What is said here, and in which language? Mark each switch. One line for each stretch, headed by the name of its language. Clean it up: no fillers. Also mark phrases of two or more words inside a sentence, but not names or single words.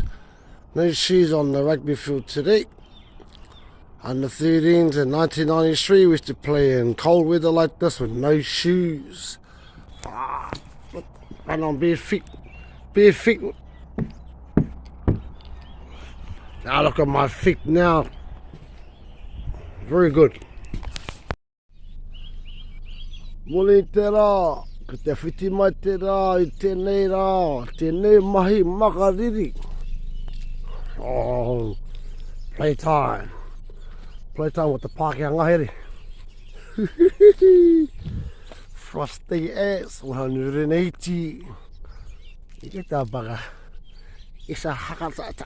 English: No shoes on the rugby field today. Under 13s in 1993 we used to play in cold weather like this with no shoes. Run on bare feet. Bare feet. Now look at my feet now. Very good.
Māori: Muli te rā, ka te whiti mai te rā, I tēnei rā, tēnei mahi makariri.
English: Oh, playtime. Playtime with the
Māori: Pākehā ngahere.
English: Frosty ass, 180. I get that bugger. It's a hakatata.